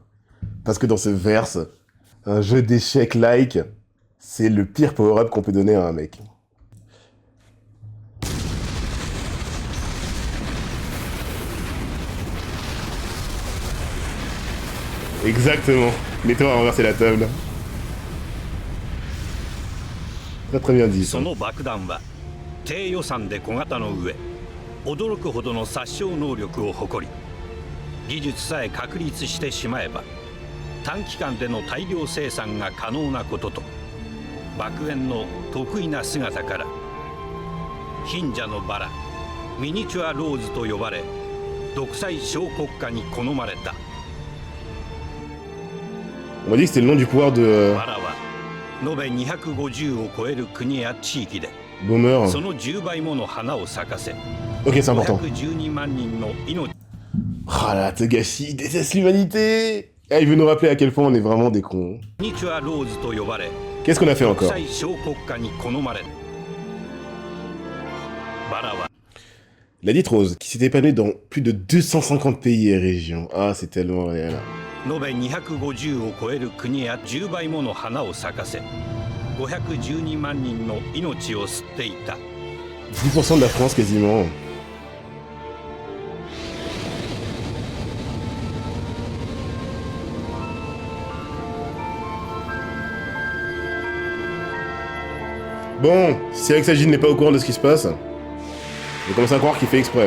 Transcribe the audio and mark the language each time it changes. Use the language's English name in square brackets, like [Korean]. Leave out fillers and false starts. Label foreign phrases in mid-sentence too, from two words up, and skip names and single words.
[French] Parce que dans ce verse, un jeu d'échecs like, c'est le pire power-up qu'on peut donner à un mec. Exactement. Netero a renversé la table. Très très bien dit. [Japanese] 低予算で小型の上、驚くほどの殺傷能力を誇り、技術さえ確立してしまえば短期間での大量生産が可能なことと、爆炎の得意な姿から貧者のバラ、ミニチュアローズと呼ばれ、独裁小国家に好まれた。 [French] On m'a dit que c'était le nom du pouvoir de [Japanese] バラは延べ250を超える国や地域で [French] Boomer. [Japanese] その10倍もの花を咲かせ、 [French] Ok, c'est important. [Japanese] 512 万人の命。 [French] Ah là, Togashi, il déteste l'humanité. Eh, il veut nous rappeler à quel point on est vraiment des cons. Qu'est-ce qu'on a fait encore? La dite Rose, qui s'est épanouie dans plus de 250 pays et régions. Ah, c'est tellement réel. [Japanese] 512 万人の命を吸っていた。 [French] 10% de la France quasiment. Bon, si Alexagine n'est pas au courant de ce qui se passe, je commence à croire qu'il fait exprès.